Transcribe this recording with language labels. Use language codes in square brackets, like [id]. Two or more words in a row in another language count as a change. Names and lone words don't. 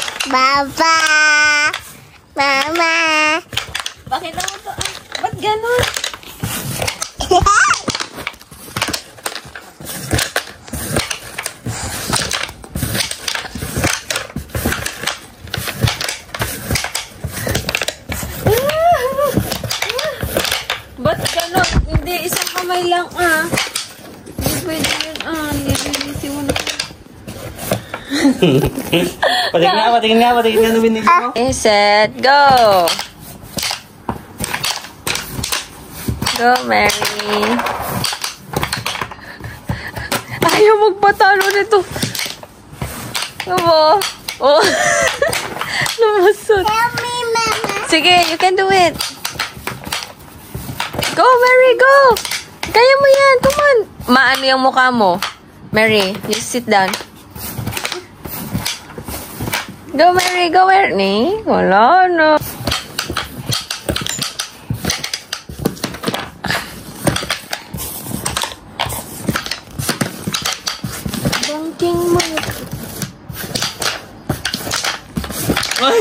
[tl] Papa! Mama! Bakit naman to? Ba't ganun? Ba't ganun? Hindi, isang kamay lang Hindi pwede yun Nililisi mo na. Patingin nga na binili mo. [en] Okay, set, go! Go, Mary. [tl] Ayaw magpatalo nito. Ano? Oh. Lumusot. [en] Help me, Mama. Sige, you can do it. Go, Mary, go! [tl] Kaya mo yan, [en] come on. [tl] Maano yung mukha mo. [en] Mary, you sit down. Go, Mary, go, [tl] Mary. Wala na. Bangking mo. Ay!